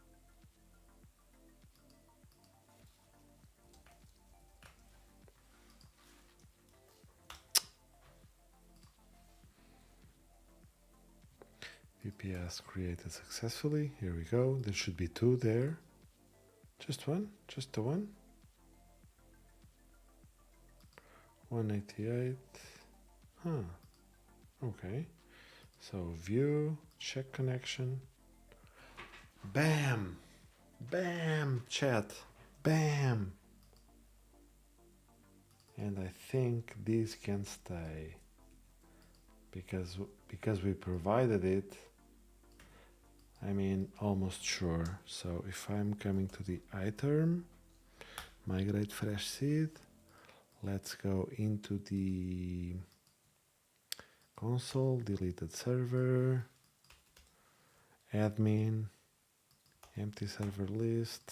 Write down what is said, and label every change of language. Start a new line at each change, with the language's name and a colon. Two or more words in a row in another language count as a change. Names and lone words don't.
English: VPS created successfully. Here we go. There should be 2 there. Just one? Just the one? 188. Okay. So view, check connection. Bam! Bam! Chat. Bam! And I think this can stay. Because we provided it, I mean, almost sure. So if I'm coming to the iTerm, migrate fresh seed, let's go into the console, deleted server, admin, empty server list.